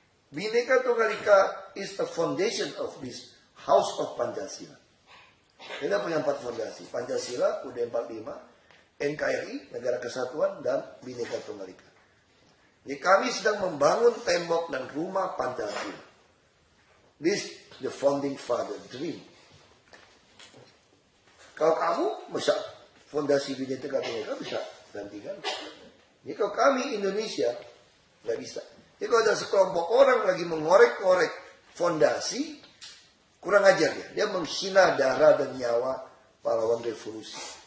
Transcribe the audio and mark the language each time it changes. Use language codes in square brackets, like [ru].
[en] Bhinneka Tunggal Ika is the foundation of this house of Pancasila. [id] Kita punya 4 fondasi. Pancasila, UUD 45, NKRI, Negara Kesatuan, dan Bhinneka Tunggal Ika. Jadi kami sedang membangun tembok dan rumah Pancasila. [en] This the founding father dream. [id] Kalau kamu bisa fondasi Bhinneka Tunggal Ika bisa gantikan. Jadi kalau kami Indonesia nggak bisa. Jadi kalau ada sekelompok orang lagi mengorek-ngorek fondasi, kurang ajar dia. Dia menghina darah dan nyawa pahlawan revolusi.